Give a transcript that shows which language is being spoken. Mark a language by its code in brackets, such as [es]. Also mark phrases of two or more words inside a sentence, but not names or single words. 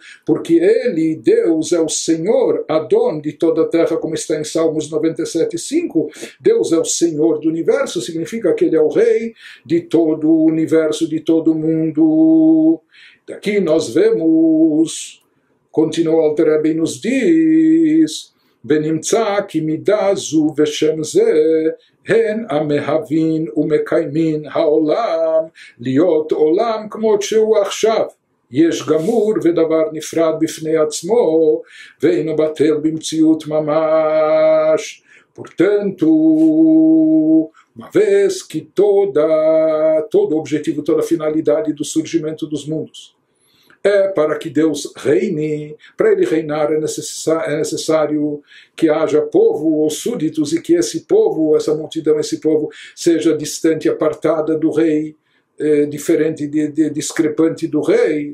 [pt] Porque ele, Deus, é o Senhor, Adon, de toda a terra, como está em Salmos 97:5. Deus é o Senhor do universo, significa que ele é o Rei de todo o universo, de todo o mundo. Daqui nós vemos, continua o Alter Rebbe e nos diz, [he] ונמצא כי מידה זו ושם זה הן המהווין ומקיימין העולם להיות עולם כמות שהוא עכשיו. יש גמור ודבר נפרד בפני עצמו ואינו בטל במציאות ממש. [pt] Portanto, uma vez que todo o objetivo, toda a finalidade do surgimento dos mundos é para que Deus reine. Para ele reinar é necessário que haja povo ou súditos e que esse povo, essa multidão, esse povo seja distante, apartada do rei, diferente, discrepante do rei.